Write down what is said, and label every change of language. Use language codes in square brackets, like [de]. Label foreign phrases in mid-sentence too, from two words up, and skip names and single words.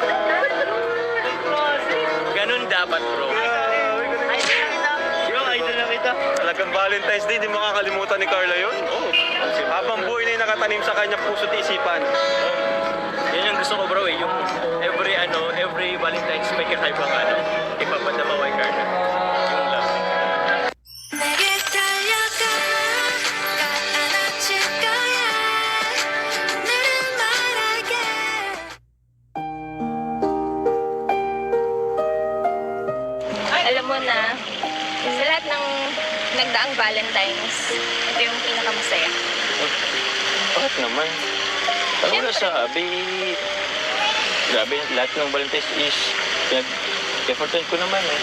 [tl] Ganun dapat, bro. Yung idol na kita. Talagang Valentine's Day, hindi makakalimutan ni Carla yun. Oh. Habang buhay na yung nakatanim sa kanyang puso't isipan. Yun yung gusto ko, bro, eh. Yung every Valentine's may kakaibang ipapadama kay Carla. Yung love. [ko] 내게 달려가 안아줄 거야 오늘은 말할게 [tl] Alam mo na, sa lahat ng nagdaang Valentine's, ito yung pinakamasaya. Bakit naman? Ano na sabi? Grabe, lahat ng Valentine's is effortan ko naman eh.